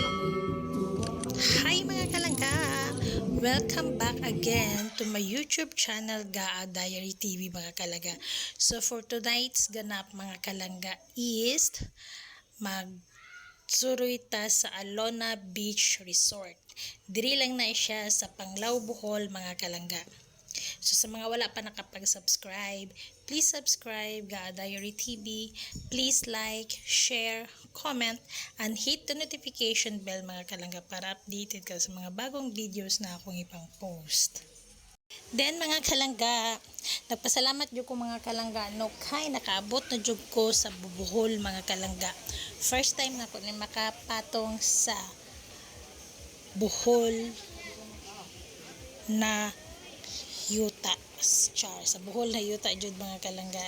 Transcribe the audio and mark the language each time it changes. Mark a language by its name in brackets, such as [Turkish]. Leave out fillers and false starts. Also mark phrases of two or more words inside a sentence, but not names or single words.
[Cebuano] Hi mga kalangga! [English] Welcome back again to my YouTube channel Gaa Diary TV [Cebuano] mga kalangga. [English] So for tonight's [Cebuano] ganap mga kalangga is magsuroy ta sa Alona Beach Resort. Diri lang na siya sa Panglao, Bohol mga kalangga. So sa mga wala pa nakapag-subscribe, [English] please subscribe [Cebuano] Gaa Diary TV. [English] Please like, share, comment, and hit the notification bell [Cebuano] mga kalangga para updated ka sa mga bagong videos na akong ipang post. Then mga kalangga, nagpasalamat jud ko mga kalangga no kay nakaabot na jud ko sa Bohol mga kalangga. [English] First time [Cebuano] na ko ni makapatong sa Bohol na yuta sa Bohol na yuta jud mga kalangga.